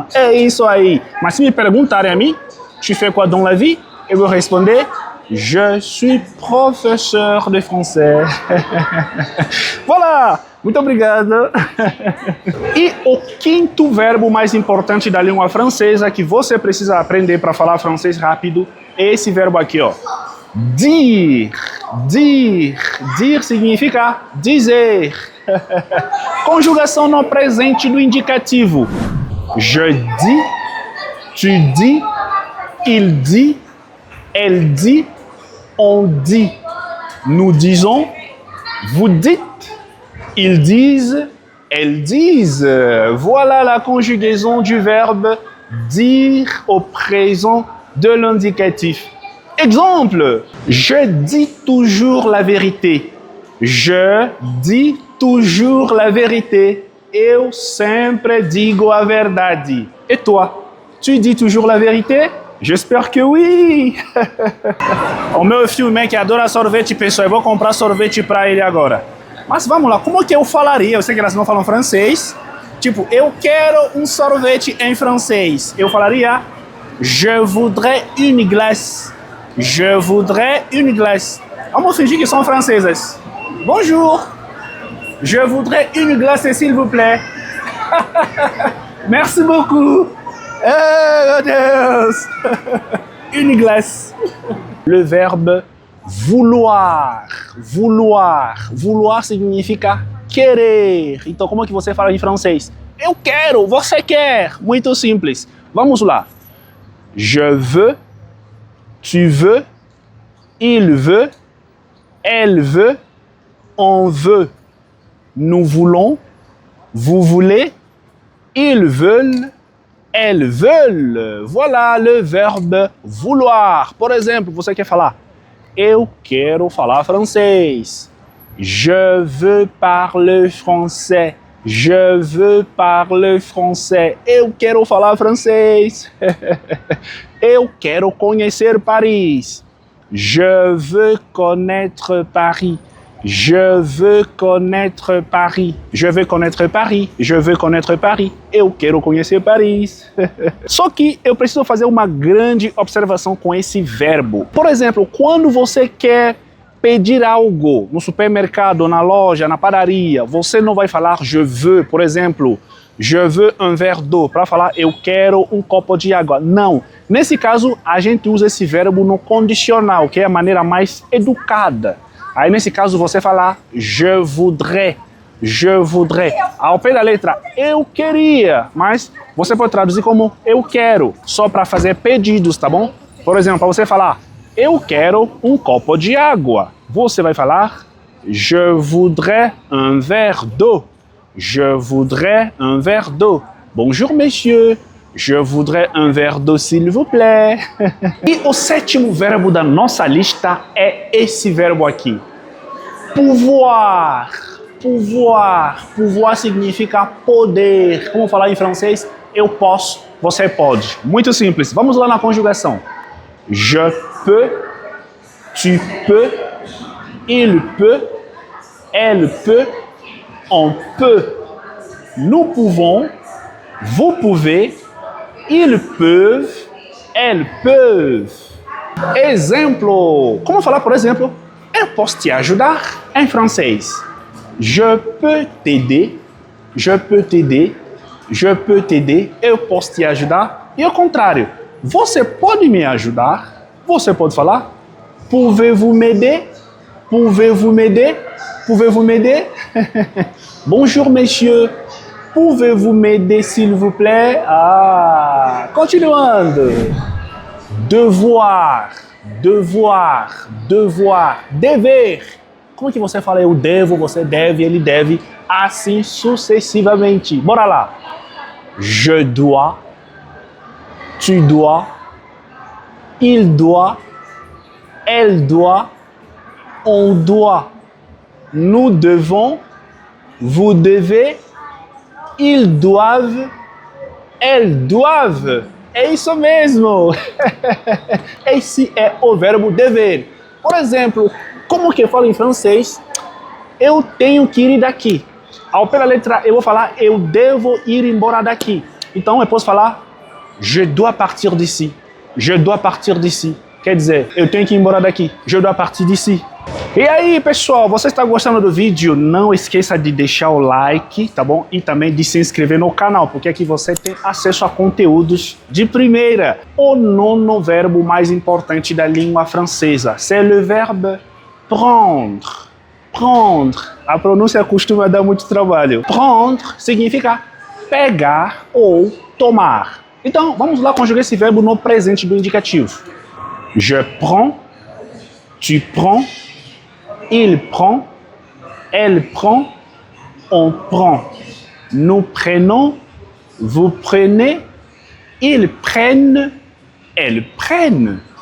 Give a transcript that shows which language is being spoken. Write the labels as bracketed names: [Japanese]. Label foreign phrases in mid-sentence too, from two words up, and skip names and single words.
[Portuguese] É isso aí. Mas se me perguntarem a mim, [French] tu fais quoi dans la vie? [Portuguese] Eu vou responder [French] je suis professeur de français. [Portuguese] Voilà! Muito obrigado. E o quinto verbo mais importante da língua francesa que você precisa aprender para falar francês rápido é esse verbo aqui, ó. [French] Dire. Dire. Dire [Portuguese] significa dizer. Conjugação no presente do indicativo. [French] Je dis, tu dis, il dit, elle dit, on dit. Nous disons, vous dites, ils disent, elles disent. Voilà la conjugaison du verbe dire au présent de l'indicatif. Exemple, je dis toujours la vérité. Je dis toujours la vérité. [Portuguese] Eu sempre digo a verdade. [French] Et toi, tu dis toujours la vérité? J'espère que oui! [Portuguese] O meu filho que adora sorvete, pessoal, eu vou comprar sorvete para ele agora. Mas vamos lá, como que eu falaria? Eu sei que elas não falam francês. Tipo, eu quero um sorvete em francês. Eu falaria [French] je voudrais une glace. Je voudrais une glace. [Portuguese] Vamos fingir que são francesas. [French] Bonjour. Je voudrais une glace, s'il vous plaît. Merci beaucoup. [Portuguese] Oh, Deus. [French] Une glace. Le verbe vouloir. Vouloir. Vouloir [Portuguese] significa querer. Então, como é que você fala em francês? Eu quero, você quer. Muito simples. Vamos lá. [French] Je veux, tu veux, il veut, elle veut, on veut. Nous voulons, vous voulez, ils veulent, elles veulent. Voilà le verbe vouloir. [Portuguese] Por exemplo, você quer falar, eu quero falar francês. [French] Je veux parler français. Je veux parler français. [Portuguese] Eu quero falar francês. Eu quero conhecer Paris. [French] Je veux connaître Paris. Je veux connaître Paris. Je veux connaître Paris. Je veux connaître Paris. [Portuguese] Eu quero conhecer Paris. Só que eu preciso fazer uma grande observação com esse verbo. Por exemplo, quando você quer pedir algo no supermercado, na loja, na padaria, você não vai falar [French] je veux, [Portuguese] por exemplo, [French] je veux un verre d'eau, [Portuguese] para falar eu quero um copo de água. Não. Nesse caso, a gente usa esse verbo no condicional, que é a maneira mais educada. Aí, nesse caso, você falar [French] je voudrais. Je voudrais. [Portuguese] Ao pé da letra, eu queria, mas você pode traduzir como eu quero, só para fazer pedidos, tá bom? Por exemplo, para você falar, eu quero um copo de água. Você vai falar, [French] je voudrais un verre d'eau. Je voudrais un verre d'eau. Bonjour, messieurs. Je voudrais un verre d'eau, s'il vous plaît. [Portuguese] E o sétimo verbo da nossa lista é esse verbo aqui. [French] Pouvoir. Pouvoir. [Portuguese] Pouvoir significa poder. Como falar em francês? Eu posso, você pode. Muito simples. Vamos lá na conjugação. [French] Je peux, tu peux, il peut, elle peut, on peut. Nous pouvons, vous pouvez, ils peuvent, elles peuvent. [Portuguese] Exemplo. Como falar, por exemplo, eu posso te ajudar em francês? [French] Je peux t'aider, je peux t'aider, je peux t'aider, [Portuguese] eu posso te ajudar. E ao contrário, você pode me ajudar? Você pode falar, [French] pouvez-vous m'aider? Pouvez-vous m'aider? Pouvez-vous m'aider? Bonjour, messieurs. Pouvez-vous m'aider, s'il vous plaît? [Portuguese] Ah, continuando. [French] Devoir, devoir, devoir, [Portuguese] dever. Como que você fala eu devo, você deve, ele deve, assim sucessivamente. Bora lá. [French] Je dois, tu dois, il doit, elle doit, on doit, nous devons, vous devez, ils doivent, elles doivent. [Portuguese] É isso mesmo! Esse é o verbo dever. Por exemplo, como que eu falo em francês? Eu tenho que ir daqui. Ao pé da letra, eu vou falar eu devo ir embora daqui. Então eu posso falar [French] je dois partir d'ici. Je dois partir d'ici. [Portuguese] Quer dizer, eu tenho que ir embora daqui. [French] Je dois partir d'ici. [Portuguese] E aí, pessoal, você está gostando do vídeo? Não esqueça de deixar o like, tá bom? E também de se inscrever no canal, porque aqui você tem acesso a conteúdos de primeira. O nono verbo mais importante da língua francesa, [French] c'est le verbe prendre. Prendre. [Portuguese] A pronúncia costuma dar muito trabalho. Prendre significa pegar ou tomar. Então, vamos lá conjugar esse verbo no presente do indicativo. [French] Je prends, tu prends, il prend, elle prend, on prend. Nous prenons, vous prenez, ils prennent, elles prennent.